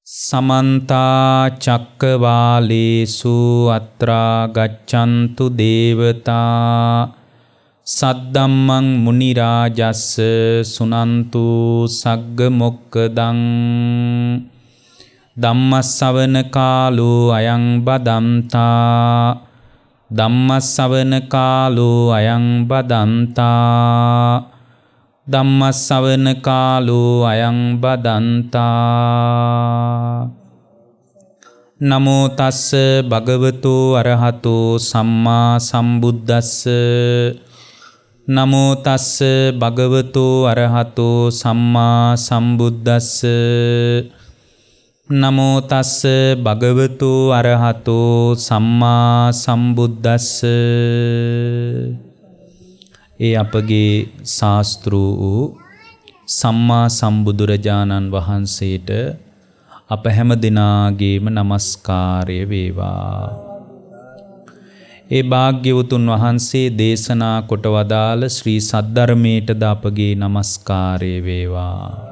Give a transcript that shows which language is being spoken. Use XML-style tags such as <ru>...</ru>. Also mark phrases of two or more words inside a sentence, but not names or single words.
<pi>समन्ता चक्कवालेषु अत्रा गच्छन्तु देवता सद्धम्मं मुनिराजस्स सुनन्तु सग्ग मोक्खदं ධම්මස්සවන කාලෝ අයං බදන්තා ධම්මස්සවන කාලෝ අයං බදන්තා ධම්මස්සවන කාලෝ අයං බදන්තා නමෝ තස්ස භගවතු අරහතෝ සම්මා සම්බුද්දස්ස නමෝ තස්ස භගවතු අරහතෝ සම්මා සම්බුද්දස්ස නමෝ තස්ස භගවතු අරහතෝ සම්මා සම්බුද්දස්ස.</pi> <si>ඒ අපගේ ශාස්තෘ වූ සම්මා සම්බුදුරජාණන් වහන්සේට අප හැම දිනාගේම නමස්කාරය වේවා. ඒ භාග්‍යවතුන් වහන්සේ දේශනා කොට වදාළ ශ්‍රී සද්ධර්මයටද අපගේ නමස්කාරය වේවා.</si>